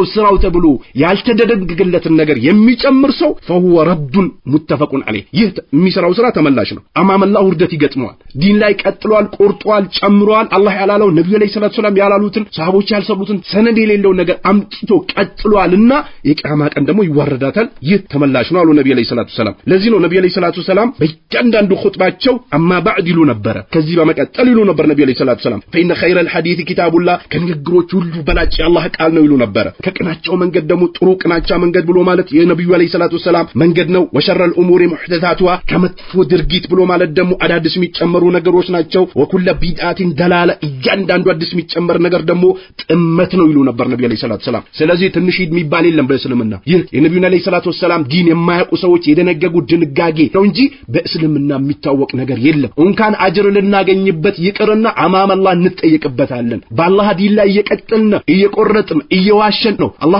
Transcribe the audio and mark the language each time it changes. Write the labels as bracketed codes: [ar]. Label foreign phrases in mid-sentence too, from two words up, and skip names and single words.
[am] ስራው ተብሎ ያልተደነገገለትን ነገር የሚጨምር ሰው [ar] فهو رد متفق عليه [am] ይህ የሚሰራው ስራ ተመላሽ ነው። አማመላህ ውርደት ይገጥመዋል። ዲን ላይ ቀጥሏል ቆርጧል ጨምሯል። አላህ ያላለው ነብዩ [ar] عليه الصلاة والسلام [am] ያላሉትን ሰሃቦች ያልሰሩትን ሰነድ የሌለው ነገር አምጥቶ ቀጥሏልና የቂያማ ቀን ደግሞ ይዋረዳታል። ይህ ተመላሽ ነው አሉ ነብዩ [ar] عليه الصلاة والسلام። [am] ለዚህ ነው ነብዩ [ar] عليه الصلاة والسلام [am] በእያንዳንዱ ኹጥባቸው አማ ባዕድ ይሉ ነበር። ከዚህ በመቀጠል ይሉ ነበር ነብዩ [ar] عليه الصلاة والسلام فإن خير الحديث كتاب الله [am] ከንግግሮች ሁሉ በላጭ የአላህ ቃል ነው ይሉ ነበር። ከቅናቸው መንገድ ደግሞ ጥሩ ቅናቻ መንገድ ብሎ ማለት የነብዩ [ar] عليه الصلاة والسلام [am] መንገድ ነው። [ar] وشر الامور محدثاتها [am] ከመጥፎ ድርጊት ብሎ ማለት ደግሞ አዳዲስ የሚጨመሩ ነገሮች ናቸው። [ar] وكل بدعة ضلالة [am] እያንዳንዱ አዲስ የሚጨመር ነገር ደግሞ ጥመት ነው ይሉ ነበር ነብዩ [ar] عليه الصلاة والسلام። [am] ስለዚህ ትንሽ የሚባል የለም በእስልምና። ይህ የነብዩ [ar] عليه الصلاة والسلام [am] ዲን የማያውቁ ሰዎች የደነገጉት ድንጋጌ ነው እንጂ በእስልምና የሚታወቅ ነገር የለም። እንኳን አጅር ልናገኝበት ይቅርና [ar] أمام الله [am] እንጠየቅበታለን። በአላህ ዲን ላይ እየቀጠልን እየቆረጥን እየዋሸን ነው። አላህ